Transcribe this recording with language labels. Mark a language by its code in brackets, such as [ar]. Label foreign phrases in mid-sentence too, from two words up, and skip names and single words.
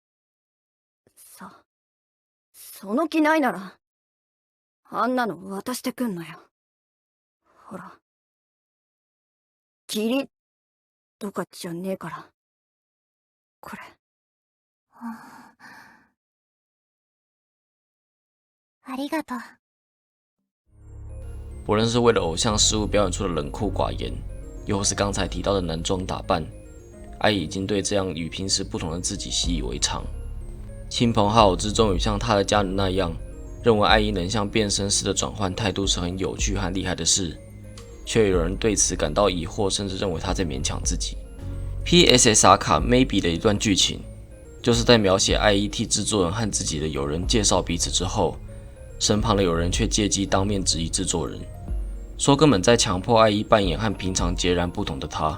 [ja] その気ないなら、あんなの渡してくんのよ。ほら。義理とかじゃねえから。これ。ありがとう。 [zh] 不论是为了偶像事物表演出的冷酷寡言，又或是刚才提到的男装打扮，爱已经对这样与平时不同的自己习以为常。亲朋好友之中，与像他的家人那样，认为爱一能像变身似的转换态度是很有趣和厉害的事，却有人对此感到疑惑，甚至认为他在勉强自己。PSSR 卡 Maybe 的一段剧情，就是在描写爱一替制作人和自己的友人介绍彼此之后，身旁的友人却借机当面质疑制作人，说根本在强迫爱一扮演和平常截然不同的他。